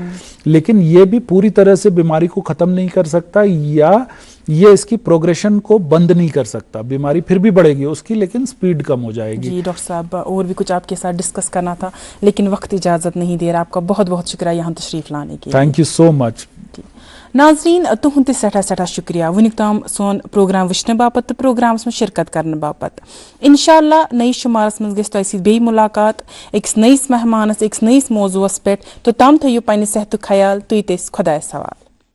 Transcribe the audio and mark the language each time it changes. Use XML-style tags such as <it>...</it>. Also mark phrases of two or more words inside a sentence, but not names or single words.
<hi>लेकिन ये भी पूरी तरह से बीमारी को खत्म नहीं कर सकता या ये इसकी प्रोग्रेशन को बंद नहीं कर सकता। बीमारी फिर भी बढ़ेगी उसकी, लेकिन स्पीड कम हो जाएगी। जी डॉक्टर साहब, और भी कुछ आपके साथ डिस्कस करना था लेकिन वक्त इजाजत नहीं दे रहा। आपका बहुत बहुत शुक्रिया यहाँ तशरीफ लाने के लिए।</hi> <en>thank you so much.</en> <ks>नाजरीन, तुहंद सठा सठा शुक्रिया वुनिक ताम सोन प्रोग्राम वुचने बापत, प्रोग्रामस</ks> <hi>में शिरकत करने</hi> <ks>बापत। इंशाअल्लाह नई शुमारस मज गई तोह बे मुलाकात अकिस नईस मेहमानस, अकिस नईस मौजूस पे। तो तम थो पन्ने सेहत ख्याल, तुत खुदायस हवाल।</ks>